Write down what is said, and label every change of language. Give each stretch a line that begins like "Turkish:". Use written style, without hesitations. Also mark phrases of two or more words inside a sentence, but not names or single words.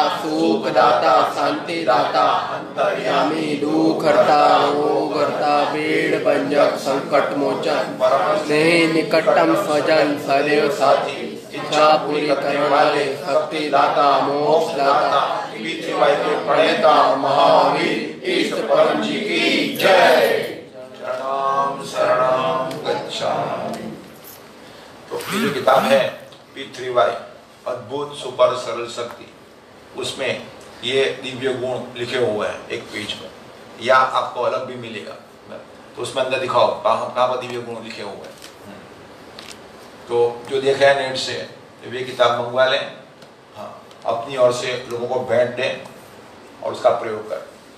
Hindi: सुखदाता शांतिदाता अंतर्यामी दुख हरता रोग हरता पीड़ भंजक संकट मोचन स्नेह निकटतम स्वजन सदैव साथी इच्छा पूरी करने वाले शक्ति दाता मोक्ष दाता P3Y के प्रणेता महावीर इष्ट परम जी की जय।
Sanskrit: शरणं शरणं गच्छामि।
Hindi: तो ये जो किताब है P3Y अद्भुत सुपर सरल शक्ति, उसमें ये दिव्य गुण लिखे हुए हैं एक पेज में, या आपको अलग भी मिलेगा तो उसमें अंदर दिखाओ कहाँ पर दिव्य गुण लिखे हुए हैं। तो जो देखा है नेट से वे किताब मंगवा लें, हाँ, अपनी ओर से लोगों को भेंट दें और उसका प्रयोग करें।